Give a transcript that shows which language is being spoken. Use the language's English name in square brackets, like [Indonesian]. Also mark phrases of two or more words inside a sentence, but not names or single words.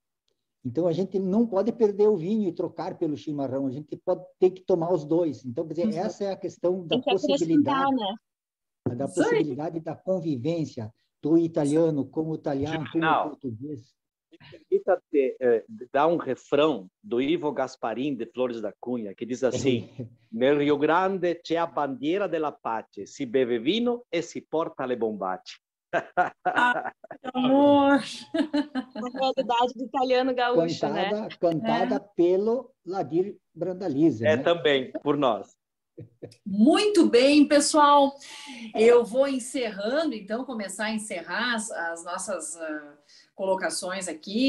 [Portuguese] Então, a gente não pode perder o vinho e trocar pelo chimarrão, a gente tem que tomar os dois. Então, quer dizer, essa é a questão da possibilidade, né? Da possibilidade da convivência do italiano como italiano, como português. Me permita dar um refrão do Ivo Gasparin, de Flores da Cunha, que diz assim: [Italian] Nel Rio Grande c'è a bandiera della pace, si beve vino e si porta le bombace. [Portuguese] Amor! A realidade do italiano gaúcho, cantada pelo Ladir Brandalize. Né? Também, por nós. Muito bem, pessoal. Eu vou encerrando, então, começar a encerrar as nossas colocações aqui.